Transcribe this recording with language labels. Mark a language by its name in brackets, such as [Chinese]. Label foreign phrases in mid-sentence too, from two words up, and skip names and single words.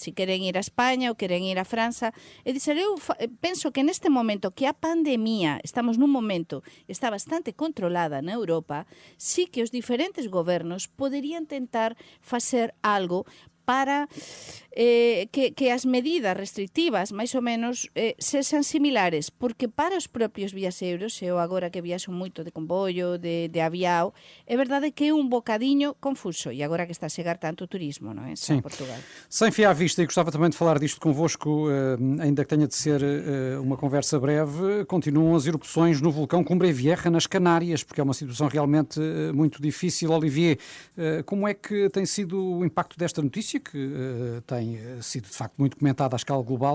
[Galician] Se queren ir a España ou queren ir a França. É dizer, eu penso que neste momento que a pandemia, estamos nun momento, está bastante controlada na Europa, sí que os diferentes gobernos poderían tentar facer algo para que as medidas restrictivas, máis ou menos, sexan similares, porque para os propios viaxeiros, eu agora que viaxo moito de comboio, de aviao, é verdade que é un bocadiño confuso, e agora que está a chegar tanto turismo, non é? [Portuguese] Sim. Portugal. Sem fio à vista, e gostava também de falar disto convosco, ainda que tenha de ser uma conversa breve, continuam as erupções no vulcão Cumbre Vieja, nas Canárias, porque é uma situação realmente muito difícil. Olivier, como é que tem sido o impacto desta notícia, que tem sido de facto muito comentada à escala global?